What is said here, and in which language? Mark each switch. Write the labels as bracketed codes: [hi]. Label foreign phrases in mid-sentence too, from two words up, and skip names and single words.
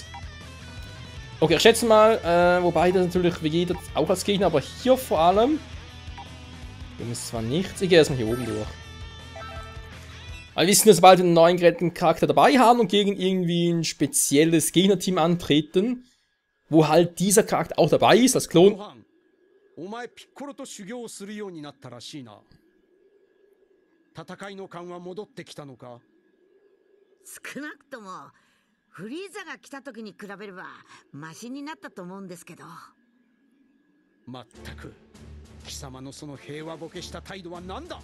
[de] Okay, ich schätze mal, wobei das natürlich Vegeta auch als Gegner, aber hier vor allem. Hier ist zwar nichts. Ich gehe erstmal hier oben durch. Weil wir wissen, dass wir bald einen neuen geretteten Charakter dabei haben und gegen irgendwie ein spezielles Gegnerteam antreten, wo halt dieser Charakter auch dabei ist, als Klon. [ja] お前ピッコロと修行するようになったらしいな。戦いの感は戻ってきたのか？少なくともフリーザが来た時に比べればマシになったと思うんですけど。まったく貴様のその平和ボケした態度は何だ？